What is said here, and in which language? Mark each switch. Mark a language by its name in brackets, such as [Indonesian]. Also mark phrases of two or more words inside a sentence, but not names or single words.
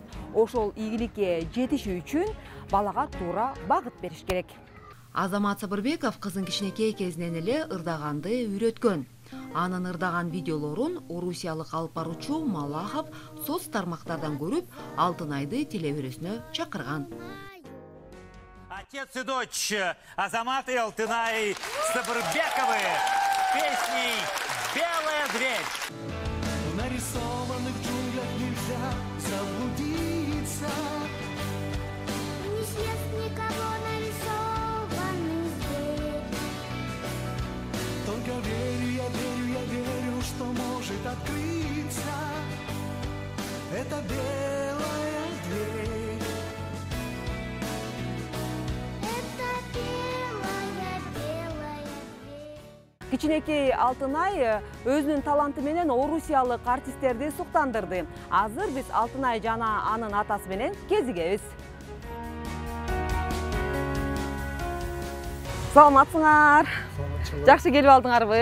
[Kyrgyz] Ошол ийгиликке жетиши үчүн балага туура багыт бериш керек. Азамат Сабырбеков кызын кичинекей кезинен эле ырдаганды үйрөткөн. Анын ырдаган видеолорун орусиялык алып баруучу Малахов соц тармактардан көрүп, Алтынайды телеберүүсүнө чакырган. [Russian] Отец и дочь Азамат и Алтынай Сабырбековы песней «Белая дверь». В нарисованных джунглях нельзя заблудиться. Не съест никого нарисованный зверь. Только верю, я верю, что может открыться эта белая дверь. Это белая дверь. [Kyrgyz] Кичинекей Алтынай өзүнүн таланты менен орусиялык артисттерди суктандырды. Азыр биз Алтынай жана анын атасы менен кезигебиз. Саламатсыңар? Жакшы келип алдыңарбы?